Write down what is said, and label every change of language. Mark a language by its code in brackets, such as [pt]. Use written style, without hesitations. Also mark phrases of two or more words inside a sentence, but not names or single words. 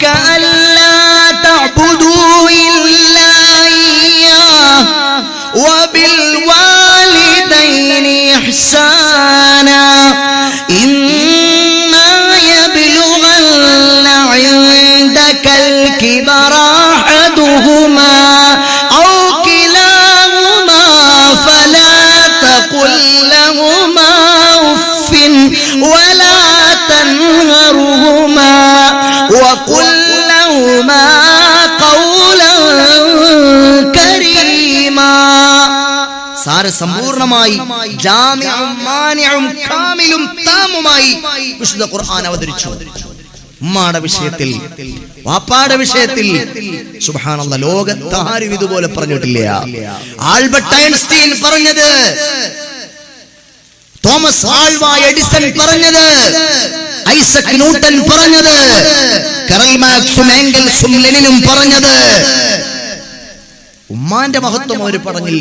[ar] ألا تعبدوا إلا إياه وبالوالدين إحسانا إما يبلغن عندك الكبر أحدهما أو كلاهما فلا قل لهما أف ولا تنهرهما وقل لهما قولا كريما. [ml] സാരസമ്പൂർണമായി ജാമിഉം മാനിഉം കാമിലും താമുമായി വിശുദ്ധ ഖുർആൻ അവതരിച്ചു. ഉമ്മാടെ വിഷയത്തിൽ, വാപ്പാടെ വിഷയത്തിൽ സുബ്ഹാനല്ലാഹ് ലോകത്ത് ആരും ഇതുപോലെ പറഞ്ഞിട്ടില്ല. ആൽബർട്ട് ഐൻസ്റ്റീൻ പറഞ്ഞത്, തോമസ് ആൽവാ എഡിസൺ പറഞ്ഞത്, ഐസക് ന്യൂട്ടൻ പറഞ്ഞത്, കറൽ മാർക്സും എംഗൽസും ലെനിനും പറഞ്ഞത്, ഉമ്മാന്റെ മഹത്വം അവർ പറഞ്ഞില്ല.